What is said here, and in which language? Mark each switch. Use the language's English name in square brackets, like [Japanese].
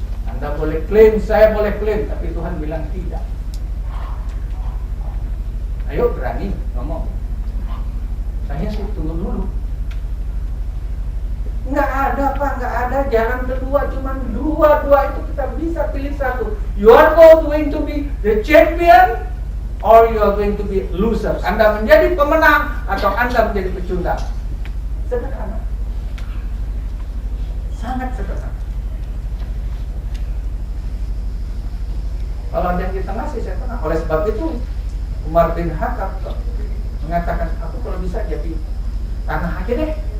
[Indonesian] Anda boleh klaim, saya boleh klaim, tapi Tuhan bilang tidak. Ayo berani ngomong. Saya sih tunggu dulu. Enggak ada Pak, enggak ada. Jalan kedua, cuma dua itu kita bisa pilih satu. [English] You are going to be the champion or you are going to be loser. [Indonesian] Anda menjadi pemenang atau Anda menjadi pecundang. Sederhana. Sangat sederhana. Kalau ada yang di tengah sih saya tengah. Oleh sebab itu Umar bin Khattab mengatakan, aku kalau bisa jadi tanah aja deh.